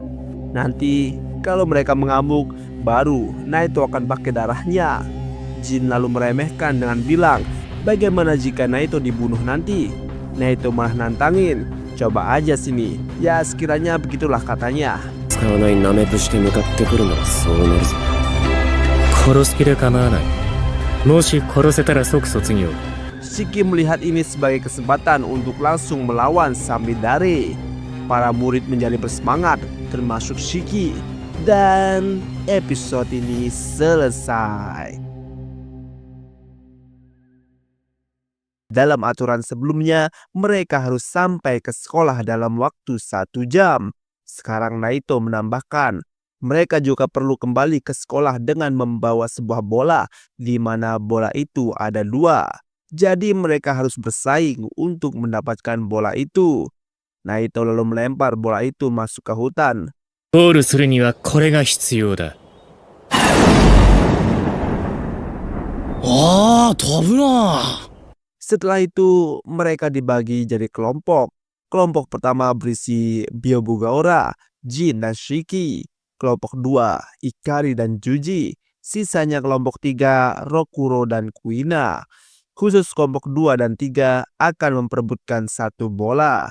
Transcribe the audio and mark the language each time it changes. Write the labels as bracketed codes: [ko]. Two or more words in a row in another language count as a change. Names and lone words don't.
[id] Nanti kalau mereka mengamuk, baru Naito akan pakai darahnya. Jin lalu meremehkan dengan bilang, bagaimana jika Naito dibunuh nanti? Naito malah nantangin, coba aja sini. Ya sekiranya begitulah katanya. [ja] 使わないナメプして向かってくるならそうなるぞ。殺す気で構わない。もし殺せたら即卒業。 [id] Shiki melihat ini sebagai kesempatan untuk langsung melawan Samidare. Para murid menjadi bersemangat, termasuk Shiki. Dan episode ini selesai. Dalam aturan sebelumnya, mereka harus sampai ke sekolah dalam waktu 1 jam. Sekarang Naito menambahkan, mereka juga perlu kembali ke sekolah dengan membawa sebuah bola, di mana bola itu ada 2. Jadi mereka harus bersaing untuk mendapatkan bola itu. Naito lalu melempar bola itu masuk ke hutan. [ja] ゴールするにはこれが必要だ。ああ、飛ぶな。 [id] Setelah itu mereka dibagi jadi kelompok. Kelompok pertama berisi Byobugaora, Jin dan Shiki. Kelompok 2 Ikari dan Juji. Sisanya kelompok 3 Rokuro dan Kuina. Khusus kelompok 2 dan 3 akan memperebutkan 1 bola.